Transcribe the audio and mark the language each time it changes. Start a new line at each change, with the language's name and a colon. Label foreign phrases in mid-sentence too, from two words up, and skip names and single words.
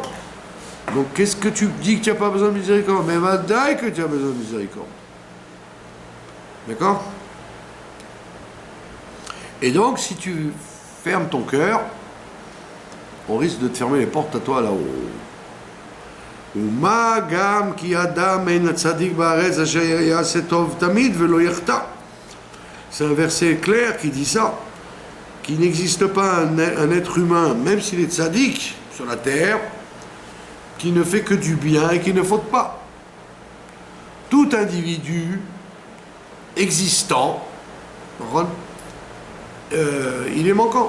French: Donc qu'est-ce que tu dis que tu n'as pas besoin de miséricorde? Mais vadaï que tu as besoin de miséricorde. D'accord? Et donc si tu fermes ton cœur, on risque de te fermer les portes à toi là-haut.
Hebrew: ומה גם כי אדם אין הצדיק בארץ אשר יעשה טוב תמיד ולא יחטא.
French: C'est un verset clair qui dit ça, qu'il n'existe pas un être humain, même s'il est tzaddik sur la terre, qui ne fait que du bien et qui ne faute pas. Tout individu existant, il est manquant.